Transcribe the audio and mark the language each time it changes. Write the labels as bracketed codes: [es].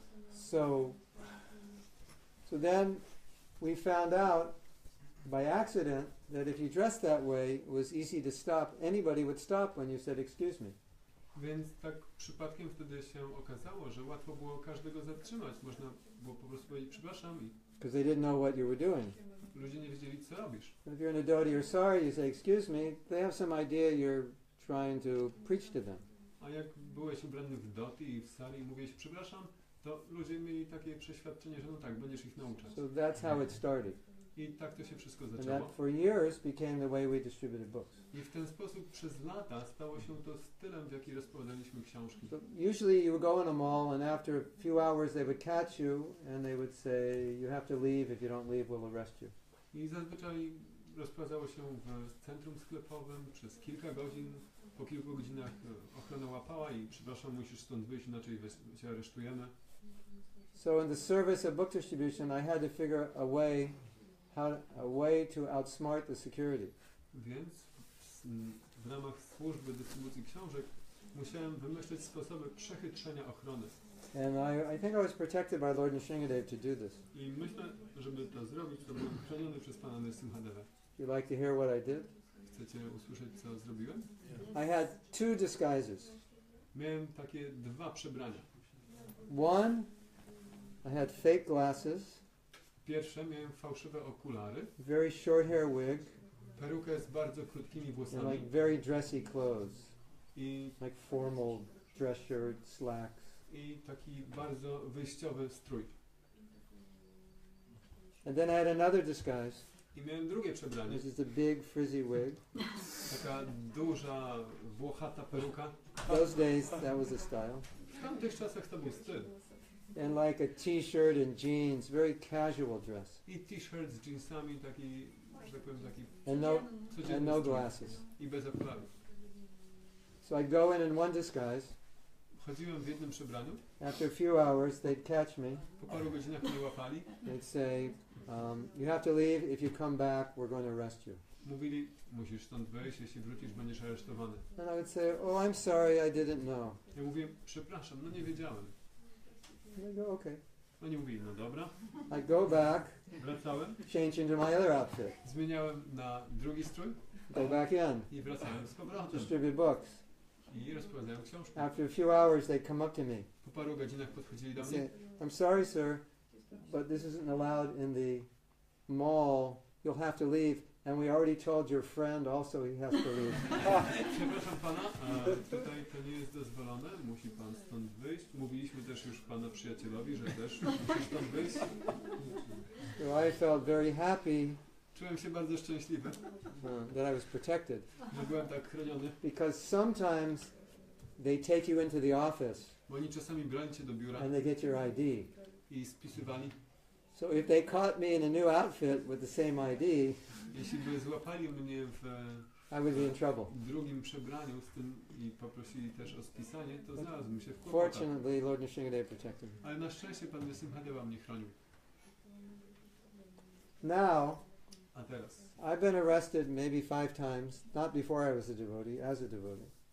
[en] So then we found out by accident that if you dressed that way, it was easy to stop. Anybody would stop when you said, excuse me. [pl] Więc tak przypadkiem wtedy się okazało, że łatwo było każdego zatrzymać. Można było po prostu powiedzieć przepraszam i [en] Because they didn't know what you were doing. [pl] ludzie nie wiedzieli co robisz. [en] If you're in a dhoti or sari, you say, excuse me, they have some idea you're trying to preach to them. [pl] A jak byłeś ubrany w dhoti i w sari i mówiłeś przepraszam, to ludzie mieli takie przeświadczenie, że no tak, będziesz ich nauczać. [en] So that's how it started. [pl] I tak to się wszystko [en] And [pl] zaczęło. [en] that for years became the way we distributed books. [pl] I w ten sposób przez lata stało się to stylem, w jaki rozpowiadaliśmy książki. [en] So usually you would go in a mall and after a few hours they would catch you and they would say, you have to leave, if you don't leave we'll arrest you. [pl] I zazwyczaj rozprowadzało się w centrum sklepowym przez kilka godzin. Po kilku godzinach ochrona łapała i przepraszam, musisz stąd wyjść, inaczej cię aresztujemy. [en] So in the service of book distribution I had to figure a way to outsmart the security. [pl] Więc w ramach służby dystrybucji książek musiałem wymyśleć sposoby przechytrzenia ochrony. [en] And I think I was protected by Lord Nrsingh Dev to do this. [pl] I myślę, żeby to zrobić, to byłem chroniony przez Pana Nrsingha Deva. [en] You like to hear what I did? [pl] Chcecie usłyszeć, co zrobiłem? [en] I had 2 disguises. [pl] Miałem takie 2 przebrania. [en] One, I had fake glasses, [pl] Pierwsze miałem fałszywe okulary, [en] very short hair wig, [pl] perukę z bardzo krótkimi [en] and [pl] włosami [en] like very dressy clothes, [pl] i [en] like formal dress shirt, slacks. [pl] taki bardzo wyjściowy strój. [en] And then I had another disguise. [pl] I miałem drugie przebranie, [en] This is a big frizzy wig. [pl] taka duża, włochata peruka. [en] Those days that was the style. [pl] W tamtych czasach to był styl. [en] And like a t-shirt and jeans, very casual dress. [pl] I t-shirt z jeansami, taki, że tak powiem, taki [en] And [pl] codzienny [en] no [pl] strój. [en] glasses. [pl] I bez okularów. [en] So I'd go in one disguise. [pl] Chodziłem w jednym przebraniu, [en] After a few hours, they'd catch me. [pl] po paru godzinach mnie łapali [en] They'd say, you have to leave. If you come back, we're going to arrest you. [pl] mówili, musisz stąd wyjść, jeśli wrócisz, będziesz aresztowany. [en] And I would say, oh, I'm sorry, I didn't know. [pl] Ja mówię, przepraszam, no nie wiedziałem. [en] And they go, okay. [pl] Oni mówili, no dobra. [en] I go back, [pl] Wracałem, [en] change into my other outfit, [pl] zmieniałem na drugi strój [en] go back in, [pl] i wracałem z powrotem. [en] distribute books. [pl] I rozprowadzałem książkę. [en] After a few hours, they come up to me. [pl] Po paru godzinach podchodzili do [en] They [pl] mnie. [en] say, I'm sorry, sir, but this isn't allowed in the mall. You'll have to leave. And we already told your friend also he has to leave. [pl] Przepraszam pana, tutaj to nie jest dozwolone, musi pan stąd wyjść. Mówiliśmy też już pana przyjacielowi, że też musi stąd wyjść. [en] So I felt very happy [pl] Czułem się bardzo szczęśliwy, [en] that I was protected. [pl] że byłem tak chroniony. [en] Because sometimes they take you into the office [pl] Bo oni czasami brali cię do biura [en] and they get your ID. [pl] i spisywali. [en] So if they caught me in a new outfit with the same ID, [pl] Jeśli by złapali mnie w [en] I would be in trouble. [pl] drugim przebraniu z tym i poprosili też o spisanie, to znalazłbym się w kłopotach. [en] Fortunately, Lord Nrsingh Dev protected me. [pl] Ale na szczęście Pan Nrsingh Deva mnie chronił. [en] Now, [pl] A teraz? [en] I've been arrested maybe 5 times, not before I was a devotee, as a devotee,